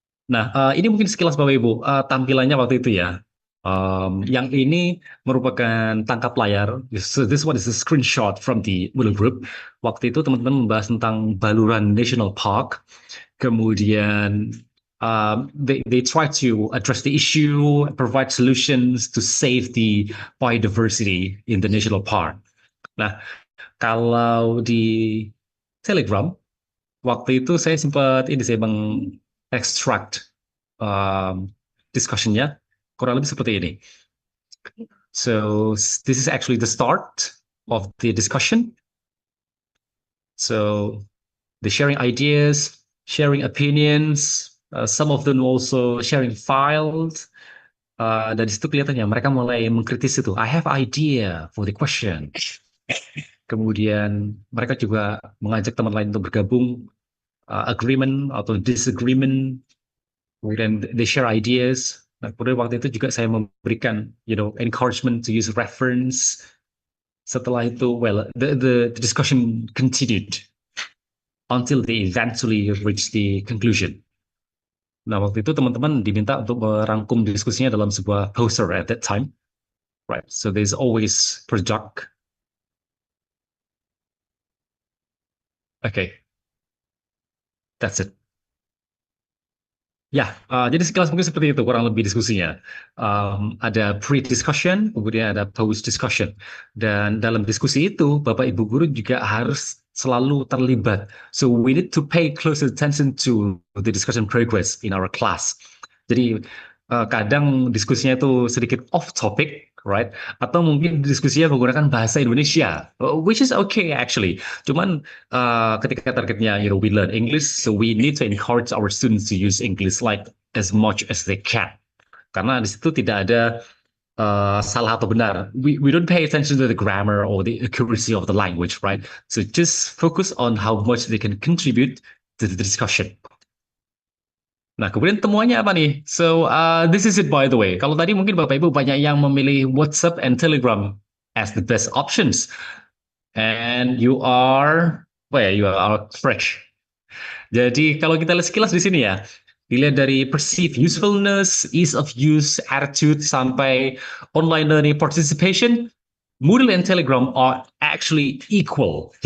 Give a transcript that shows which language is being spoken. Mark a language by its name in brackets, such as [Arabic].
[Indonesian] Nah, ini mungkin sekilas Bapak Ibu tampilannya waktu itu ya. Yang ini merupakan tangkap layar. [English] So this one is a screenshot from the Moodle group. [Indonesian] Waktu itu teman-teman membahas tentang Baluran National Park. [English] Kemudian they try to address the issue, provide solutions to save the biodiversity in the national park. [Indonesian] Nah, kalau di Telegram, waktu itu saya sempat saya mengekstrak discussion-nya kurang lebih seperti ini. [English] So this is actually the start of the discussion. So the sharing ideas, sharing opinions, some of them also sharing files. [Indonesian] Dari situ kelihatannya mereka mulai mengkritis itu. [English] I have idea for the question. [Indonesian] Kemudian mereka juga mengajak teman lain untuk bergabung, agreement atau disagreement. Kemudian [English] they share ideas. [Indonesian] Nah, kemudian waktu itu juga saya memberikan, [English] encouragement to use reference. Setelah itu, well, the discussion continued until they eventually reach the conclusion. [Indonesian] Nah, waktu itu teman-teman diminta untuk merangkum diskusinya dalam sebuah poster [English] at that time. Right, so there's always project. Okay, that's it. [Indonesian] Ya, jadi sekilas mungkin seperti itu kurang lebih diskusinya. Ada pre-discussion, kemudian ada post-discussion. Dan dalam diskusi itu, Bapak Ibu Guru juga harus selalu terlibat. [English] So we need to pay close attention to the discussion progress in our class. [Indonesian] Jadi kadang diskusinya itu sedikit off topic, right? Atau mungkin diskusinya menggunakan bahasa Indonesia, [English] which is okay actually. [Indonesian] Cuman ketika targetnya, [English] we learn English, so we need to encourage our students to use English like as much as they can. [Indonesian] Karena di situ tidak ada salah atau benar. [English] We don't pay attention to the grammar or the accuracy of the language, right? So just focus on how much they can contribute to the discussion. [Indonesian] Nah, kemudian temuannya apa nih? [English] So, this is it by the way. [Indonesian] Kalau tadi mungkin Bapak Ibu banyak yang memilih [English] WhatsApp and Telegram as the best options. And you are fresh. [Indonesian] Jadi, kalau kita lihat sekilas di sini ya, dilihat dari [English] perceived usefulness, ease of use, attitude, sampai online learning participation, Moodle and Telegram are actually equal.